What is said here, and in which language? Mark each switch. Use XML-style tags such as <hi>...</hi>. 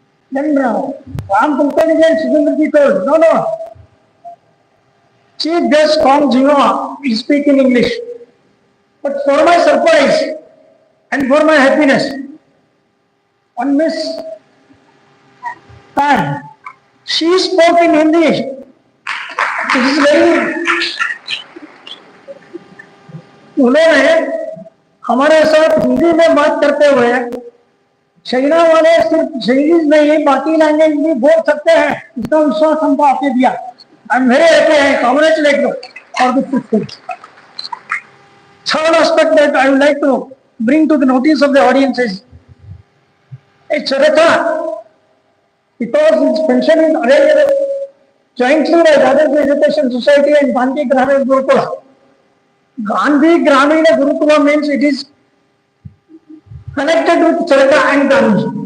<en>Then Ram Kulkarni and Sudhir told, no, Chief Guest Kong Xianhua will speak in English. But for my surprise and for my happiness, one Miss Pan, she spoke in Hindi. It is very,</en> <hi>उन्होंने हमारे साथ हिंदी में बात करते हुए China वाले सिर्फ Chinese में ही बाकी लैंग्वेज भी बोल सकते हैं, इसका विश्वास हमको आपने दिया.</hi> <en>I am very happy and congratulate you for this success. Third aspect that I would like to bring to the notice of the audience is a charaka, because its pension is arranged jointly by Dadas Education Society and Gandhi Gramin Gurukula. Gandhi Gramina Gurukula means it is connected with charaka and Gandhi.</en>